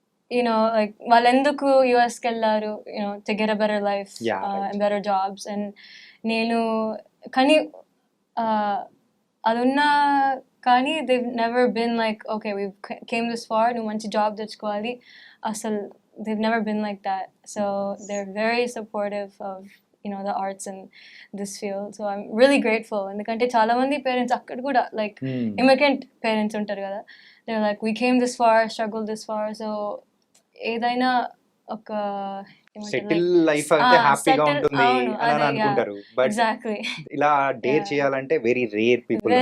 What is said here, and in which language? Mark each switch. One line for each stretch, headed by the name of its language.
English: you know like
Telugu: వాళ్ళు ఎందుకు యుఎస్కి వెళ్ళారు,
English: You know to get a better life and better jobs. And
Telugu: నేను కానీ అది ఉన్నా కానీ
English: they never been like okay we came this far,
Telugu: నువ్వు మంచి జాబ్ తెచ్చుకోవాలి, అసలు
English: they've never been like that. So they're very supportive of, you know, the arts and this field. So I'm really grateful.
Telugu: ఎందుకంటే చాలా మంది parents అక్కడ కూడా like immigrant parents ఉంటారు కదా,
English: they're like we came this far, struggled this far.
Telugu: So ఏదైనా ఒక settle life అంటే హ్యాపీగా ఉంటుంది అని అనుకుంటారు, బట్
English: exactly
Telugu: ఇలా డేర్ చేయాలంటే
English: Very rare people.